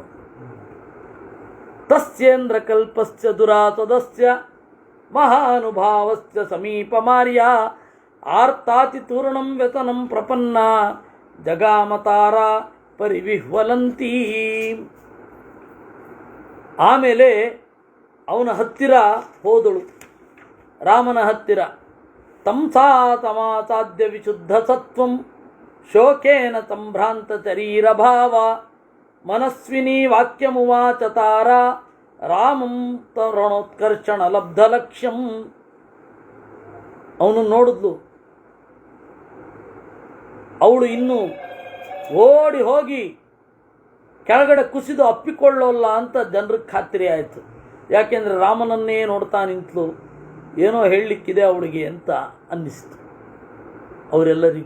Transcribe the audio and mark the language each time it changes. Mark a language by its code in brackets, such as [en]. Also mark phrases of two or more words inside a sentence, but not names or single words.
[sa] ತಸ್ಯೇಂದ್ರ ಕಲ್ಪಸ್ಯ ದುರಾತದಸ್ಯ ಮಹಾನುಭಾವಸ್ಯ ಸಮೀಪಮಾರ್ಯ ಆರ್ತಾತಿ ತೂರ್ಣಂ ವ್ಯತನಂ ಪ್ರಪನ್ನ ಜಗಾಮತಾರ ಪರಿವಿಹ್ವಲಂತೀ. [kn] ಆಮೇಲೆ ಅವನ ಹತ್ತಿರ ಹೋದಳು, ರಾಮನ ಹತ್ತಿರ. [sa] ತಂಸಾತಮಾಸಾದ್ಯ ವಿಶುದ್ಧ ಸತ್ವಂ ಶೋಕೇನ ಸಂಭ್ರಾಂತ ಶರೀರಭಾವ ಮನಸ್ವಿನಿ ವಾಕ್ಯಮುವಾಚ ತಾರ ರಾಮಂ ತರುಣೋತ್ಕರ್ಷಣ ಲಬ್ಧ ಲಕ್ಷ್ಯಂ. [kn] ಅವನು ನೋಡಿದ್ಲು. ಅವಳು ಇನ್ನು ಓಡಿ ಹೋಗಿ ಕೆಳಗಡೆ ಕುಸಿದು ಅಪ್ಪಿಕೊಳ್ಳೋಲ್ಲ ಅಂತ ಜನರಿಗೆ ಖಾತ್ರಿ ಆಯಿತು. ಯಾಕೆಂದರೆ ರಾಮನನ್ನೇ ನೋಡ್ತಾ ನಿಂತಲು, ಏನೋ ಹೇಳಲಿಕ್ಕಿದೆ ಅವಳಿಗೆ ಅಂತ ಅನ್ನಿಸ್ತು ಅವರೆಲ್ಲರಿಗೂ.